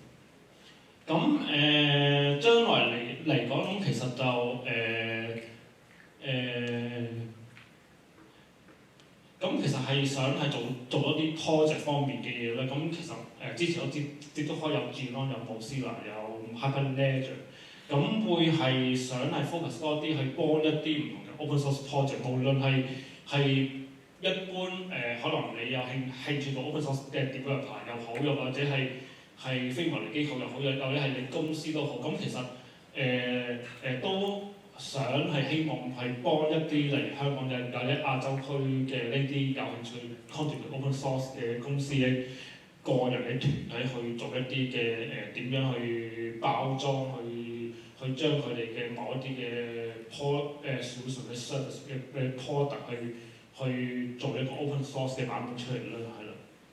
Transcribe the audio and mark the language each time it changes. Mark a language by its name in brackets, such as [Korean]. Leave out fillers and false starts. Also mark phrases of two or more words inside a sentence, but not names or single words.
[Cantonese] 咁將來嚟講，咁其實就咁其實係想係做一啲 project 方面嘅嘢咧。咁其實之前我接觸開有 Geelong 有 Mozilla 有 Hyperledger， 咁會係想係 focus 多啲去幫一啲唔同嘅 [English] open source project， [Cantonese] 無論係一般可能你有興趣做 [English] open source [Cantonese] 嘅 developer 又好，又或者係非牟利機構又好，又或者係你公司都好，咁其實都想係希望係幫一啲例如香港嘅或者亞洲區嘅呢啲有興趣 [English] contribute open source [Cantonese] 嘅公司嘅個人嘅團體去做一啲嘅點樣去包裝，去將佢哋嘅某一啲嘅solution 嘅 service 嘅 product 去做一個 [English] open source [Cantonese] 嘅版本出嚟啦，係啦。